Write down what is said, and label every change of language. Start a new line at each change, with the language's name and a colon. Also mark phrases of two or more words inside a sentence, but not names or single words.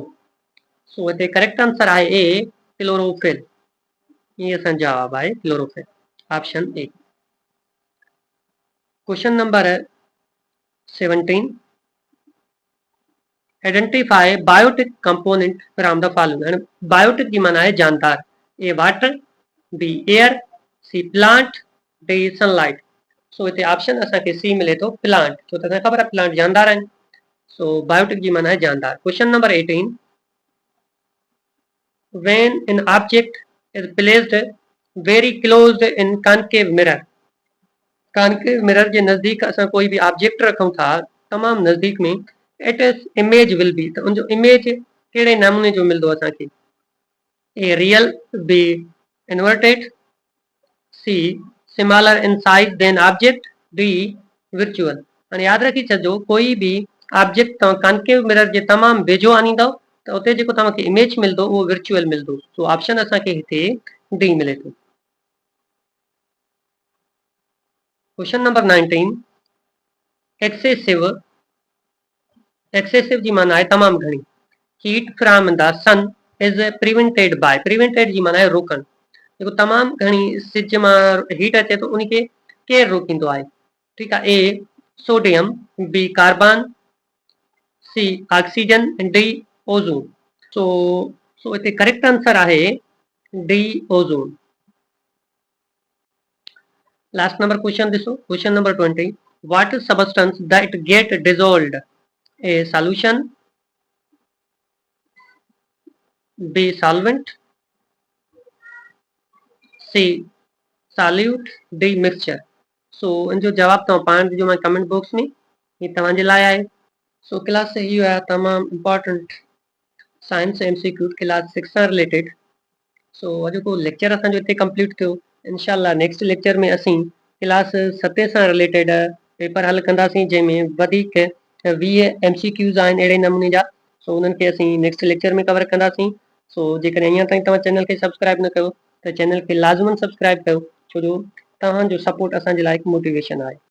Sindhi: सो हिते
English: correct answer
Sindhi: आहे ए क्लोरोफिल। ये असांजो जवाब आहे क्लोरोफिल, ऑप्शन ए।
English: Question number 17 identify biotic component from the following. बायोटिक
Sindhi: की माना है जानदार।
English: A water, B air, C plant, D sunlight.
Sindhi: सो हिते ऑप्शन असांखे सी मिले थो, प्लांट। छो त असांखे ख़बर आहे प्लांट जानदार आहिनि। सो बायोटिक की माना है जानदार।
English: question number 18 when an object is placed very close in concave mirror।
Sindhi: कॉन्केव मिरर के नज़दीक असां कोई भी ऑब्जेक्ट रखूं था, तमाम नज़दीक में,
English: it is image will be,
Sindhi: तो उनजो इमेज कहिड़े नमूने जो मिलंदो असांखे?
English: A real, B inverted, C similar in size than object, D virtual.
Sindhi: हाणे यादि रखी छॾिजो, कोई भी ऑब्जेक्ट तव्हां कॉन्केव मिरर जे तमामु वेझो आणींदव त उते जेको तव्हांखे इमेज मिलंदो उहो विर्चुअल मिलंदो। सो ऑप्शन असांखे हिते डी मिले थो।
English: Question number 19 excessive.
Sindhi: एक्सेसिव जी माना है तमाम घणी।
English: Heat from the sun is prevented by.
Sindhi: प्रिवेंटेड जी माना है रोकण। जेको तमाम घणी सिज मां हीट अचे तो उनखे केरु रोकींदो आहे? ठीकु आहे,
English: A sodium, B carbon, C oxygen, D ozone.
Sindhi: सो सो हिते
English: correct answer
Sindhi: आहे डी ओज़ोन।
English: last number question ॾिसो, question number 20 what is substance that get dissolved? A solution, B solvent, C solute, D mixture.
Sindhi: सो इनजो जवाब तव्हां पाण ॾिजो
English: comment box
Sindhi: में, ये तव्हांजे लाइ आहे। सो क्लास से इहो आहे तमामु
English: important science MCQ class 6
Sindhi: सां रिलेटेड। सो अॼु को लेक्चर असांजो हिते कंप्लीट थियो। इंशाल्लाह
English: next lecture
Sindhi: में असीं क्लास 7 सां रिलेटेड पेपर हल कंदासीं, जंहिंमें वधीक 20 MCQs आहिनि अहिड़े नमूने जा। सो उन्हनि खे असीं
English: next lecture
Sindhi: में कवर कंदासीं। सो जेकॾहिं अञा ताईं तव्हां चैनल खे सब्सक्राइब न कयो त चैनल खे लाज़मन सब्सक्राइब कयो, छो जो तव्हांजो सपोर्ट असांजे लाइ हिकु मोटिवेशन आहे।